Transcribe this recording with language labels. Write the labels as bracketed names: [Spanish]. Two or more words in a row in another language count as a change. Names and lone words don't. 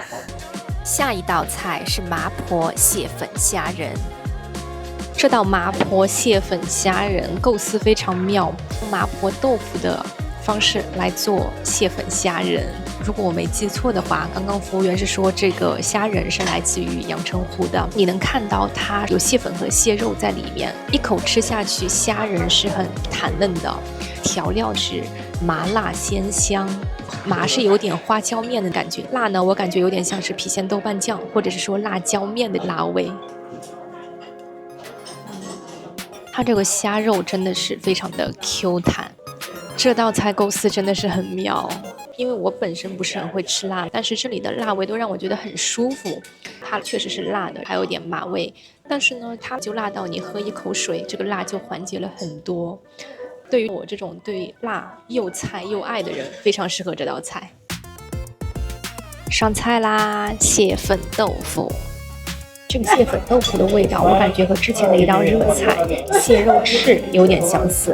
[Chinese] 下一道菜是麻婆蟹粉蝦仁。這道麻婆蟹粉蝦仁構思非常妙，用麻婆豆腐的方式來做蟹粉蝦仁。如果我沒記錯的話，剛剛服務員是說這個蝦仁是來自於陽澄湖的。你能看到它有蟹粉和蟹肉在裡面，一口吃下去，蝦仁是很彈嫩的，調料是麻辣鮮香。麻是有點花椒麵的感覺，辣呢我感覺有點像是郫縣豆瓣醬，或者是說辣椒麵的辣味。它這個蝦肉真的是非常的 Q 彈，這道菜構思真的是很妙。因為我本身不是很會吃辣，但是這裡的辣味都讓我覺得很舒服。它確實是辣的，還有點麻味，但是呢，它就辣到你喝一口水，這個辣就緩解了很多。對於我這種對辣又菜又愛的人，非常適合這道菜。上菜啦，蟹粉豆腐。這個蟹粉豆腐的味道，我感覺和之前的一道熱菜蟹肉翅有點相似。